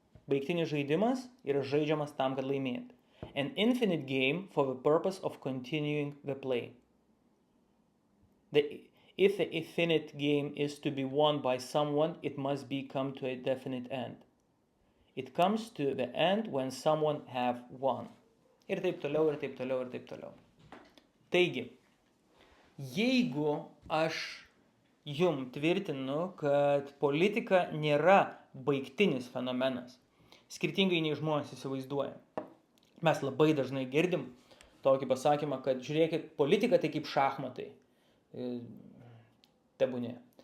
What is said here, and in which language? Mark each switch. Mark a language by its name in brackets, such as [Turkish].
[Lithuanian] Baigtinis žaidimas yra žaidžiamas tam, kad laimėti. [English] An infinite game for the purpose of continuing the play. If the infinite game is to be won by someone, it must come to a definite end. It comes to the end when someone have won. [Lithuanian] Ir taip toliau, ir taip toliau, ir taip toliau. Taigi, jeigu aš jums tvirtinu, kad politika nėra baigtinis fenomenas, skirtingai nei žmonės įsivaizduoja. Mes labai dažnai girdim tokį pasakymą, kad žiūrėkit, politika tai kaip šachmatai. Tebūnė.